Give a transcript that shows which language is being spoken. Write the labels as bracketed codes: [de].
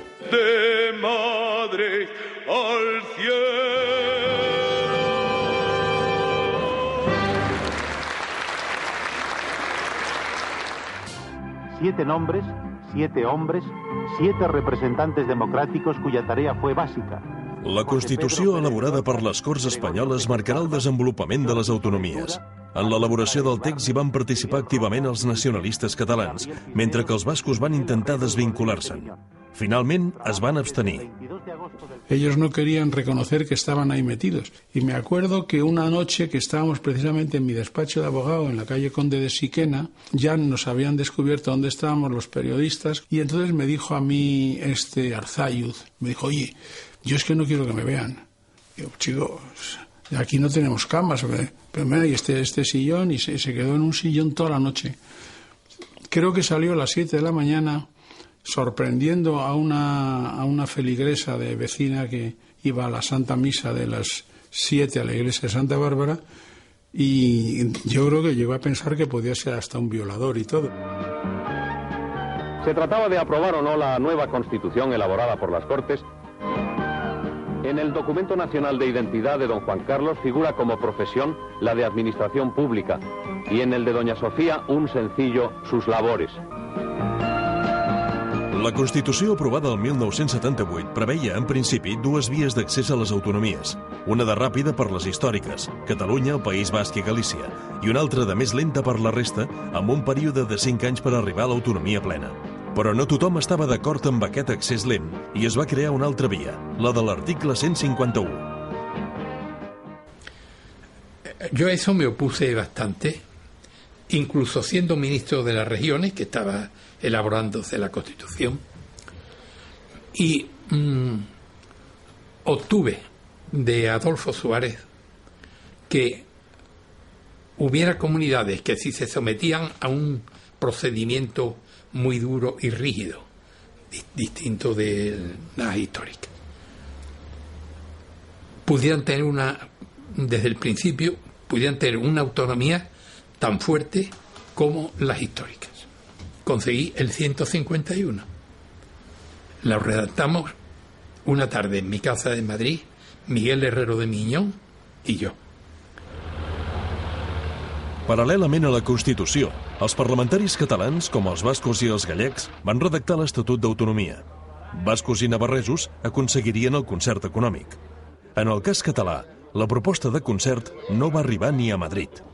[es] De Madrid al cielo. 7 nombres, 7 hombres, 7 representantes democràtics cuya tarea fue bàsica. [ca] La Constitució elaborada per les Corts Espanyoles marcarà el desenvolupament de les autonomies. En l'elaboració del text hi van participar activament els nacionalistes catalans, mentre que els bascos van intentar desvincular-se'n. Finalment, es van abstenir. [es] Ellos no querían reconocer que estaban ahí metidos. Y me acuerdo que una noche que estábamos precisamente en mi despacho de abogado en la calle Conde de Siquena, ya nos habían descubierto dónde estábamos los periodistas, y entonces me dijo a mí Arzayuz, me dijo, oye, yo es que no quiero que me vean. Digo, chicos, aquí no tenemos camas, pero mira, y este sillón, y se quedó en un sillón toda la noche. Creo que salió a las 7 de la mañana, sorprendiendo a una feligresa de vecina que iba a la Santa Misa de las 7 a la iglesia de Santa Bárbara, y yo creo que llegó a pensar que podía ser hasta un violador y todo. Se trataba de aprobar o no la nueva Constitución elaborada por las Cortes. En el Documento Nacional de Identidad de don Juan Carlos figura como profesión la de Administración Pública y en el de doña Sofía un sencillo sus labores. [ca] La Constitució aprovada el 1978 preveia, en principi, 2 vies d'accés a les autonomies. Una de ràpida per les històriques, Catalunya, el País Basc i Galícia, i una altra de més lenta per la resta, amb un període de 5 anys per arribar a l'autonomia plena. Però no tothom estava d'acord amb aquest accés lent i es va crear una altra via, la de l'article 151. [es] Yo a eso me opuse bastante, incluso siendo ministro de las regiones, que estaba elaborándose la Constitución, y obtuve de Adolfo Suárez que hubiera comunidades que, si se sometían a un procedimiento muy duro y rígido, distinto de las históricas, pudieran tener desde el principio, pudieran tener una autonomía tan fuerte como las históricas. Conseguí el 151. Lo redactamos una tarde en mi casa de Madrid, Miguel Herrero de Miñón y yo. [ca] Paral·lelament a la Constitució, els parlamentaris catalans, com els bascos i els gallecs, van redactar l'Estatut d'Autonomia. Bascos i navarresos aconseguirien el concert econòmic. En el cas català, la proposta de concert no va arribar ni a Madrid.